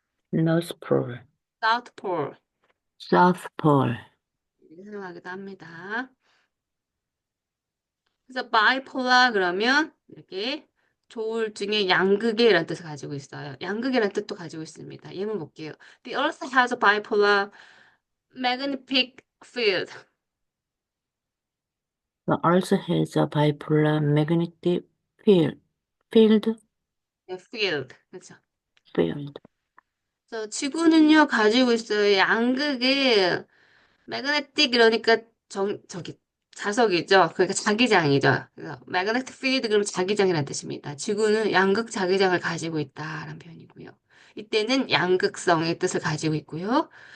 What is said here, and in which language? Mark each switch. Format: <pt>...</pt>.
<ko>노스폴,</ko> <en>South Pole</en> <ko>사우스폴, 이렇게 사용하기도 합니다. 그래서 bipolar 그러면 이렇게 조울증의 양극이라는 뜻을 가지고 있어요. 양극이라는 뜻도 가지고 있습니다. 예문 볼게요.</ko> <en>The Earth has a bipolar magnetic field. The Earth has a bipolar magnetic field, field,</en> <ko>네, field. 그렇죠.</ko> <en>field.</en> <ko>그래서 지구는요 가지고 있어요. 양극의 매그네틱 이러니까 저기 자석이죠. 그러니까 자기장이죠. 그래서 매그네틱 필드 그러면 자기장이라는 뜻입니다. 지구는 양극 자기장을 가지고 있다라는 표현이고요. 이때는 양극성의 뜻을 가지고 있고요.</ko>